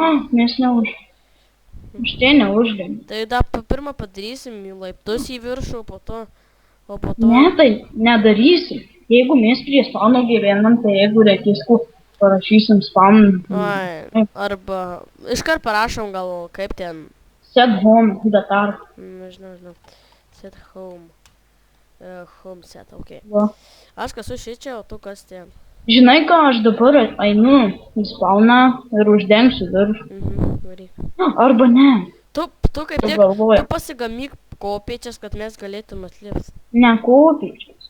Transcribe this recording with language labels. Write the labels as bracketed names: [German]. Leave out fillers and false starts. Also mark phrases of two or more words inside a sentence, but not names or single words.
[Lithuanian] Mes Štai neuždėm. Tai dar pirmą padarysim laiptus į viršų, o po to... Ne, tai nedarysim. Jeigu mes prie spawno gyvenam, tai jeigu reikės, parašysim spawn. Ai, arba... Iškart parašom gal kaip ten... [English] Set home, datar. Nežinau. Set home. Home set, [Lithuanian] okei. Va. Aš kasu šičia, o tu kas ten? Žinai ką, aš dabar einu į spawną ir uždengsiu viršų. Varyk. Arba ne. Tu kaip tik, galvoju. tu pasigamyk kopėčias, kad mes galėtum atlipti. Ne kopėčias.